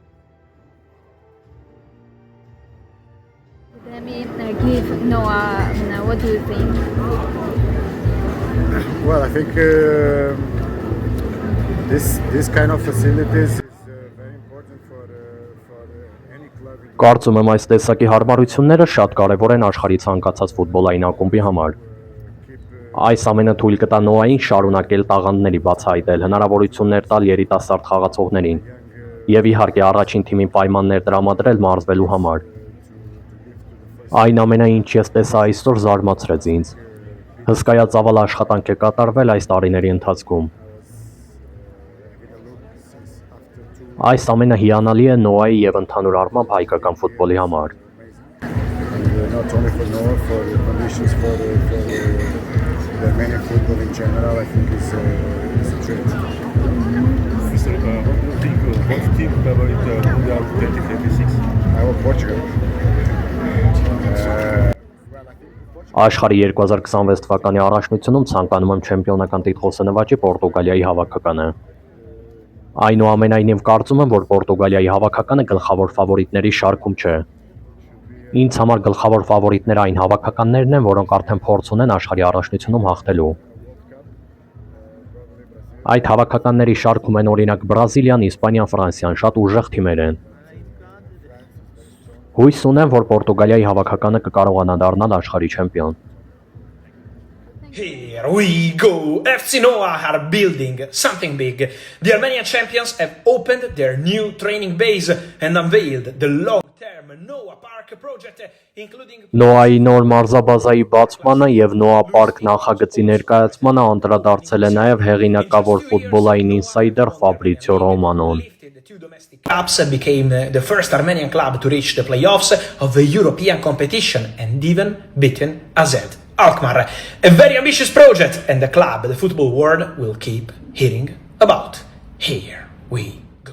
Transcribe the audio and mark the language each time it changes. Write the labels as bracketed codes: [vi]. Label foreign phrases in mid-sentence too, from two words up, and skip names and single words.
[en] Let me give Noah, what do you think? Well, I think this kind of facilities is very important for any club. [hy] Կարծում եմ այս տեսակի հարմարությունները շատ կարևոր են աշխարհի ցանկացած ֆուտբոլային ակումբի համար։ Այս ամենը թույլ կտա Նոային շարունակել տաղանդների բացահայտել, հնարավորություններ տալ երիտասարդ խաղացողներին եւ իհարկե առաջին թիմին պայմաններ տրամադրել մարզվելու համար։ Այն ամենը, ինչ ես տեսա այսօր, զարմացրեց ինձ։ Հսկայածավալ աշխատանք է կատարվել այս տարիների ընթացքում։ Այս ամենը հիանալի է Նոայի եւ ընդհանուր առմամբ հայկական ֆուտբոլի համար։ [en] Not only for Noah, for the conditions for the Armenian football in general, I think is a treat. Mr. What do you think? What team favorite Mundial 2026? I will Portugal. [hy] Աշխարհի 2026 թվականի առաջնությունում ցանկանում եմ չեմպիոնական տիտղոսը նվաճի Պորտուգալիայի հավաքականը։ Այնուամենայնիվ կարծում եմ, որ Պորտուգալիայի հավաքականը գլխավոր ֆավորիտների շարքում չէ։ Ինձ համար գլխավոր ֆավորիտները այն հավաքականներն են, որոնք արդեն փորձ ունեն աշխարհի առաջնությունում հաղթելու։ Այդ հավաքականների շարքում են օրինակ Բրազիլիան, Իսպանիան, Ֆրանսիան, շատ ուժեղ թիմեր են։ Հույս ունեմ, որ Պորտուգալիայի հավաքականը կկարողանա դառնալ աշխարհի չեմպիոն։ [en] Here we go! FC Noah are building something big. The Armenian champions have opened their new training base and unveiled the long-term Noah Park project, including [hy] Նոայի նոր մարզաբազայի բացմանը եւ Նոա Պարկ նախագծի ներկայացմանը անդրադարձել է նաեւ հեղինակավոր ֆուտբոլային ինսայդեր Ֆաբրիցիո Ռոմանոն։ [en] the two domestic cups became the first Armenian club to reach the playoffs of the European competition and even beaten AZ Alkmaar. A very ambitious project, and the club the football world will keep hearing about. Here we go.